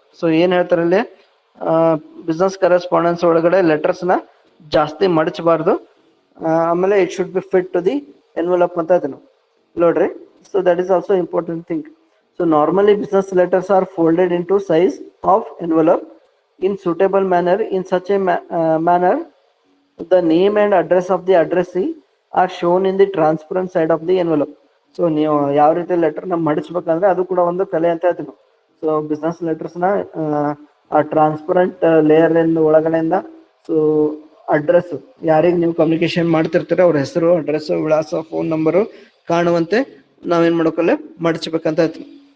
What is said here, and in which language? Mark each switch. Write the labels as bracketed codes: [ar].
[kn] So ಏನ್ ಹೇಳ್ತಾರೆ ಇಲ್ಲಿ, ಬಿಸ್ನೆಸ್ ಕರೆಸ್ಪಾಂಡೆನ್ಸ್ ಒಳಗಡೆ ಲೆಟರ್ಸ್ ನ ಜಾಸ್ತಿ ಮಡಚಬಾರ್ದು. [en] ಆಮೇಲೆ it should be fit to the envelope [kn] ಅಂತ ಆಯ್ತು ನಾವು ನೋಡ್ರಿ. [en] So that is also important thing. So normally business letters are folded in to size of envelope in suitable manner. In such a manner the name and address of the addressee are shown in the transparent side of the envelope. [kn] So ನೀವು ಯಾವ ರೀತಿ letter ನ ಮಡಿಸ್ಬೇಕಂದ್ರೆ ಅದು ಕೂಡ ಒಂದು ಕಲೆ ಅಂತ ಹೇಳ್ತೀವಿ. ಸೊ ಬಿಸ್ನೆಸ್ ಲೆಟರ್ಸ್ ನ ಆ ಟ್ರಾನ್ಸ್ಪರೆಂಟ್ ಲೇಯರ್ ಇಂದ ಒಳಗಡೆಯಿಂದ ಸೊ ಅಡ್ರೆಸ್, ಯಾರಿಗೆ ನೀವು ಕಮ್ಯುನಿಕೇಶನ್ ಮಾಡ್ತಿರ್ತೀರ ಅವ್ರ ಹೆಸರು, ಅಡ್ರೆಸ್, ವಿಳಾಸ, ಫೋನ್ ನಂಬರು ಕಾಣುವಂತೆ ನಾವೇನ್ ಮಾಡೋಕಲ್ಲೇ ಮಡಚಬೇಕಂತ ಹೇಳ್ತೀವಿ.